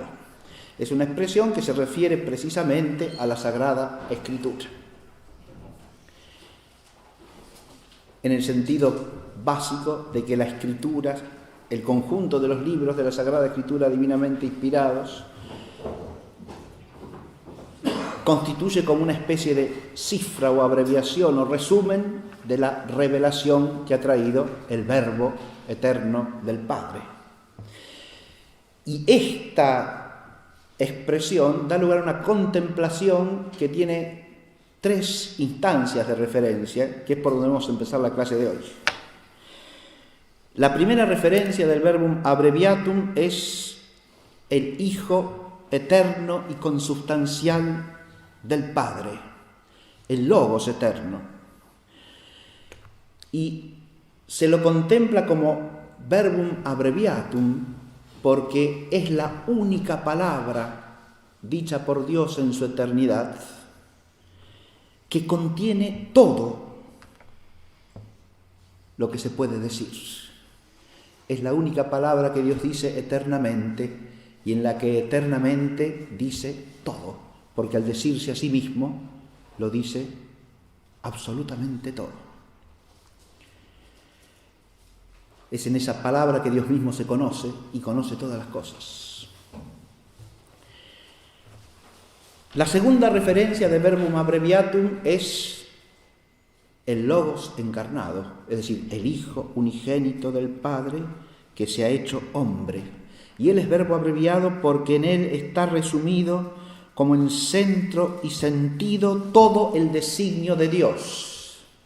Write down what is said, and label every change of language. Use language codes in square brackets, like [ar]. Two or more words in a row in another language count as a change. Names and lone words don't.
[es] Es una expresión que se refiere precisamente a la Sagrada Escritura, en el sentido básico de que la Escritura, el conjunto de los libros de la Sagrada Escritura divinamente inspirados, constituye como una especie de cifra o abreviación o resumen de la revelación que ha traído el Verbo eterno del Padre. Y esta expresión da lugar a una contemplación que tiene tres instancias de referencia, que es por donde vamos a empezar la clase de hoy. La primera referencia del [la] verbum abbreviatum [es] es el Hijo eterno y consubstancial del Padre, el Logos eterno, y se lo contempla como [la] verbum abbreviatum [es] porque es la única palabra dicha por Dios en su eternidad que contiene todo lo que se puede decir. Es la única palabra que Dios dice eternamente y en la que eternamente dice todo, porque al decirse a sí mismo, lo dice absolutamente todo. Es en esa palabra que Dios mismo se conoce y conoce todas las cosas. La segunda referencia de [la] verbum abbreviatum [es] es el Logos encarnado, es decir, el Hijo unigénito del Padre que se ha hecho hombre. Y Él es verbo abreviado porque en Él está resumido como en centro y sentido todo el designio de Dios.